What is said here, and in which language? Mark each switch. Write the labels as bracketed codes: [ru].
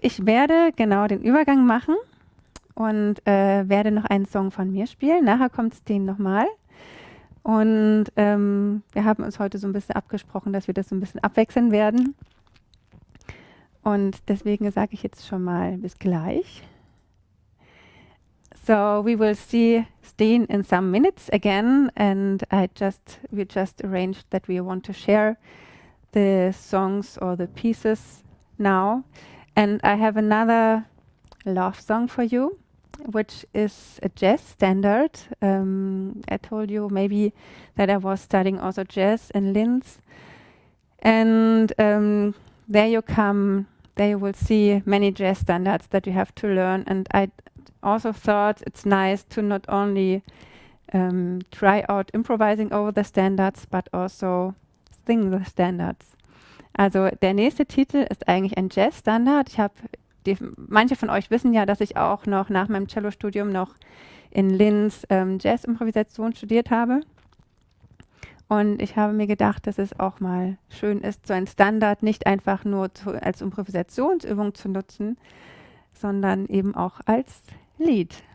[de] Ich werde genau den Übergang machen und werde noch einen Song von mir spielen. Nachher kommt Stijn nochmal. Und wir haben uns heute so ein bisschen abgesprochen, dass wir das so ein bisschen abwechseln werden. Und deswegen sage ich jetzt schon mal bis gleich. [en] So we will see Stijn in some minutes again, and we just arranged that we want to share the songs or the pieces now. And I have another love song for you, which is a jazz standard. I told you maybe that I was studying also jazz in Linz. And there you will see many jazz standards that you have to learn. And I also thought it's nice to not only try out improvising over the standards, but also sing the standards. [de] Also der nächste Titel ist eigentlich ein Jazz-Standard. Manche von euch wissen ja, dass ich auch noch nach meinem Cello-Studium noch in Linz Jazz-Improvisation studiert habe. Und ich habe mir gedacht, dass es auch mal schön ist, so ein Standard nicht einfach nur als Improvisationsübung zu nutzen, sondern eben auch als Lied.